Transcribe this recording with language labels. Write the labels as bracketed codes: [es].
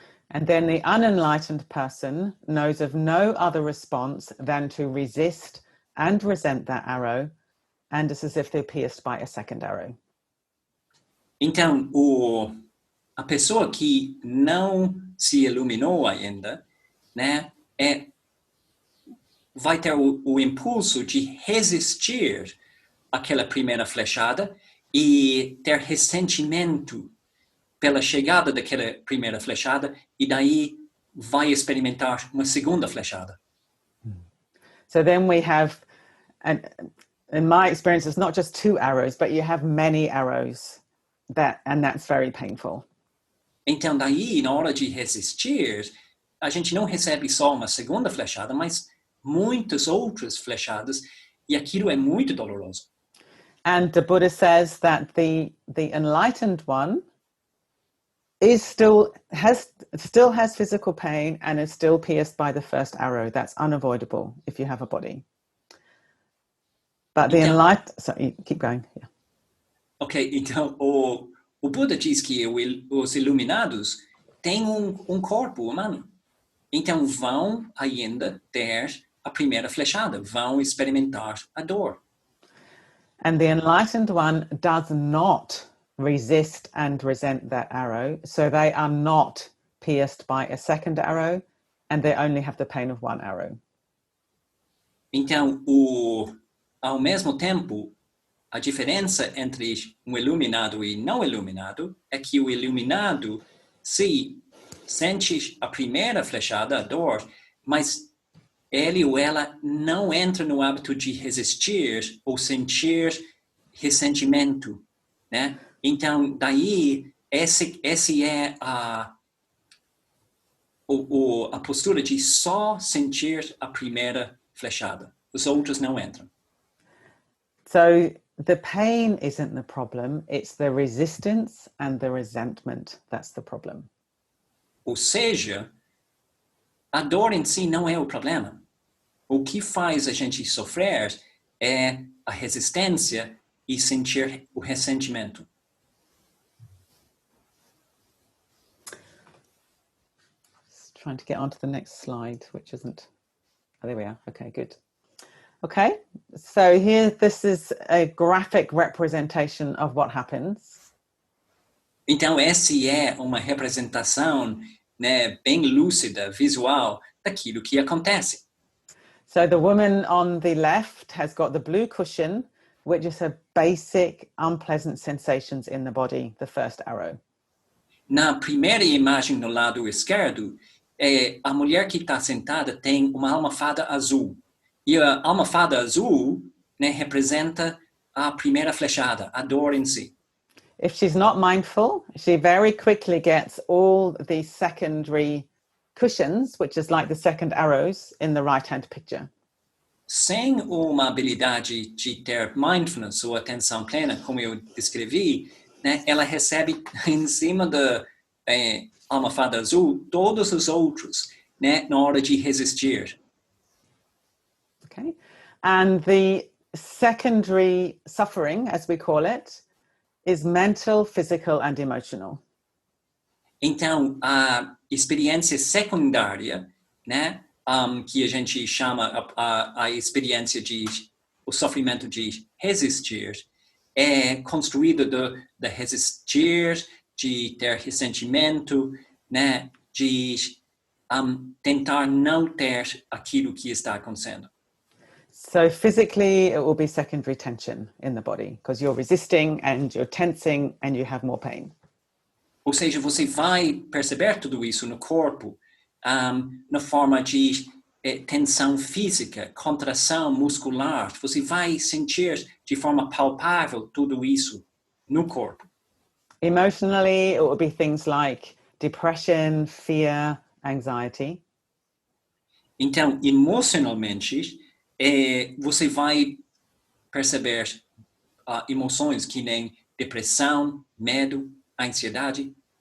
[en] And then the unenlightened person knows of no other response than to resist and resent that arrow, and it's as if they're pierced by a second arrow. [pt] Então, a pessoa que não se iluminou ainda, né, vai ter o impulso de resistir àquela primeira flechada e ter ressentimento pela chegada daquela primeira flechada e daí vai experimentar uma segunda flechada. [en] So then we have, and in my experience, it's not just two arrows, but you have many arrows. And that's very painful. [pt] Então, daí, na hora de resistir, a gente não recebe só uma segunda flechada, mas muitas outras flechadas, e aquilo é muito doloroso. [en] And the Buddha says that the enlightened one is still has physical pain and is still pierced by the first arrow. That's unavoidable if you have a body. But the enlightened, sorry, keep going. Yeah. [pt] Ok, então o Buda diz que os iluminados têm um corpo humano. Então vão ainda ter a primeira flechada, vão experimentar a dor. [en] And the enlightened one does not resist and resent that arrow, so they are not pierced by a second arrow, and they only have the pain of one arrow. [pt] Então, ao mesmo tempo, a diferença entre um iluminado e não iluminado é que o iluminado se sente a primeira flechada, a dor, mas ele ou ela não entra no hábito de resistir ou sentir ressentimento, né? Então, daí, esse é a postura de só sentir a primeira flechada. Os outros não entram. [en] So the pain isn't the problem, it's the resistance and the resentment that's the problem. [pt] Ou seja, a dor em si não é o problema. O que faz a gente sofrer é a resistência e sentir o ressentimento. [en] Just trying to get onto the next slide, which isn't. Oh, there we are. Okay, good. Okay, so here, this is a graphic representation of what happens. [pt] Então, essa é uma representação, né, bem lúcida, visual, daquilo que acontece. [en] So the woman on the left has got the blue cushion, which is her basic unpleasant sensations in the body, the first arrow. [pt] Na primeira imagem no lado esquerdo, a mulher que está sentada tem uma almofada azul. E a almofada azul, né, representa a primeira flechada, a dor em si. [en] If she's not mindful, she very quickly gets all the secondary cushions, which is like the second arrows in the right-hand picture. [pt] Sem uma habilidade de ter mindfulness ou atenção plena, como eu descrevi, né, ela recebe em cima da almofada azul todos os outros, né, na hora de resistir. [en] Okay, and the secondary suffering, as we call it, is mental, physical, and emotional. [pt] Então, a experiência secundária, né, que a gente chama a experiência de o sofrimento de resistir, é construída de resistir, de ter ressentimento, né, de tentar não ter aquilo que está acontecendo. [en] So physically, it will be secondary tension in the body because you're resisting and you're tensing and you have more pain. [pt] Ou seja, você vai perceber tudo isso no corpo, na forma de tensão física, contração muscular. Você vai sentir de forma palpável tudo isso no corpo. [en] Emotionally, it will be things like depression, fear, anxiety. [pt] Então, emocionalmente, você vai perceber emoções que nem depressão, medo, ansiedade.